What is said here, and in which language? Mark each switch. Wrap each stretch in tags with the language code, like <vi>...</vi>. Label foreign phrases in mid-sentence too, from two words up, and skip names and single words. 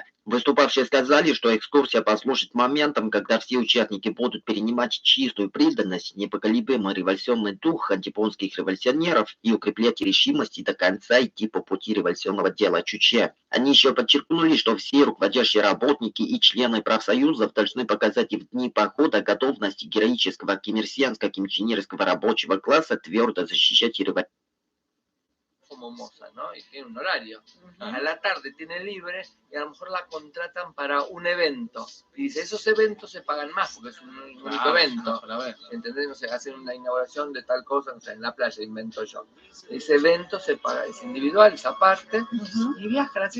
<ru>Выступавшие сказали, что экскурсия послужит моментом, когда все участники будут перенимать чистую преданность, непоколебимый революционный дух антипонских революционеров и укреплять решимость до конца идти по пути революционного дела Чуче. Они еще подчеркнули, что все руководящие работники и члены профсоюзов должны показать и в дни похода готовность героического кимирсианско-кимченерского рабочего класса твердо защищать революцию.</ru> <es>Como moza, ¿no? Y tiene un horario. A la tarde tiene libre y a lo mejor la contratan para un evento. Y dice, esos eventos se pagan más porque es un único evento. ¿Entendés? No sé, hacen una inauguración de tal cosa, no sé, en la playa invento yo. Ese evento se paga, es individual, esa parte, y viajan así.</es>